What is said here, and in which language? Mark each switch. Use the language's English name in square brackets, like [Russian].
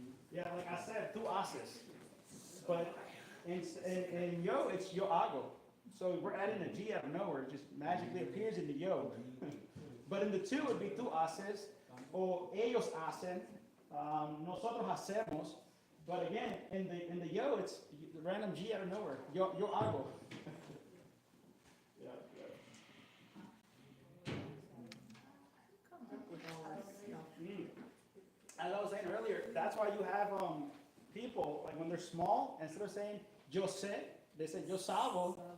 [English] Yeah, like I said, [Spanish] tú haces. [English] But in yo, it's [Spanish] yo hago. [English] So we're adding a G out of nowhere. It just magically appears in the yo. But in the two, it would be [Spanish] tú haces, [English] or [Spanish] ellos hacen, nosotros hacemos. [English] But again, in the yo, it's the random G out of nowhere. [Spanish] Yo hago. [English] Comes up with all this stuff. As I was saying earlier, that's why you have people, like when they're small, instead of saying [Spanish] yo sé, [English] they say [Spanish] yo salvo.